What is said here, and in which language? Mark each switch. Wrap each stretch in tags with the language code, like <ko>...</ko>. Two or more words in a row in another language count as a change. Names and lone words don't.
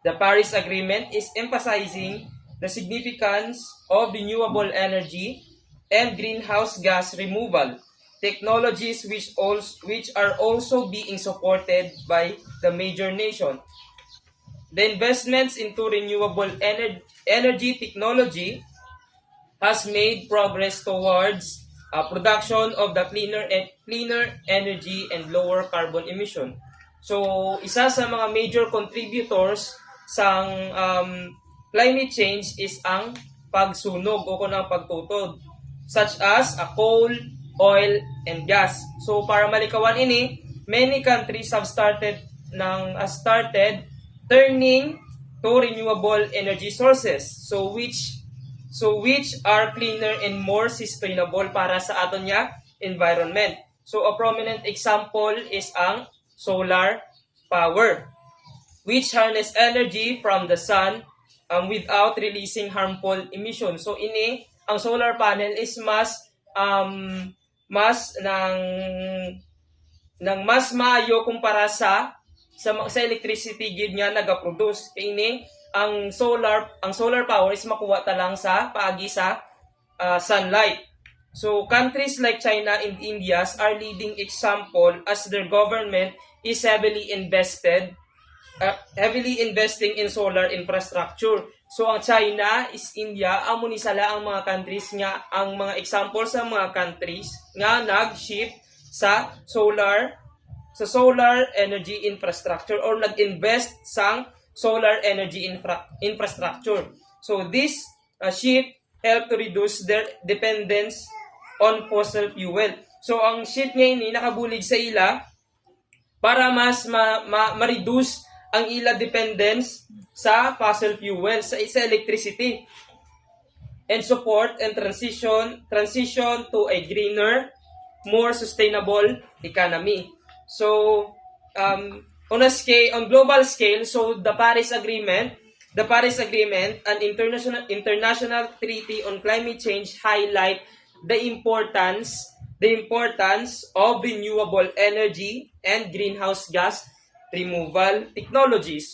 <en>The Paris Agreement is emphasizing the significance of renewable energy and greenhouse gas removal, technologies which are also being supported by the major nation. The investments into renewable energy technology has made progress towards production of the cleaner energy and lower carbon emission. So,</en> <hil>isa sa mga</hil> <en>major contributors</en> <hil>sa</hil> <en>climate change</en> <hil>is ang pagsunog o kung ang pagtutod,</hil> <en>such as coal, oil, and gas. So,</en> <hil>para malikawan ini,</hil> <en>many countries have started turning to renewable energy sources. So which are cleaner and more sustainable</en> <hil>para sa aton nga</hil> <en>environment. So a prominent example is ang solar power, which harness energy from the sun without releasing harmful emissions.</en> <hil>So ini ang</hil> <en>solar panel</en> <hil>is mas maayo kumpara sa electricity gid nga naga-produce. Kay ini ang</hil> <en>solar power</en> <hil>is makuha ta lang sa paagi sa sunlight.</hil> <en>So countries like China and India are leading example as their government is heavily investing in solar infrastructure.</en> <hil>So ang China is India, amo ni sala ang mga countries nga ang mga example sa mga countries nga nag-shift sa</hil> <en>solar energy infrastructure</en> <hil>or nag-invest sa</hil> <en>solar energy infrastructure. So this shift help to reduce their dependence on fossil fuel.</en> <hil>So ang shift nga ini nakabulig sa ila para mas ma-reduce ang ila dependence sa</hil> <en>fossil fuel,</en> <hil>sa electricity,</hil> <en>and support and transition to a greener, more sustainable economy. So on global scale, so the Paris Agreement, an international treaty on climate change, highlight the importance of renewable energy and greenhouse gas removal technologies.</en>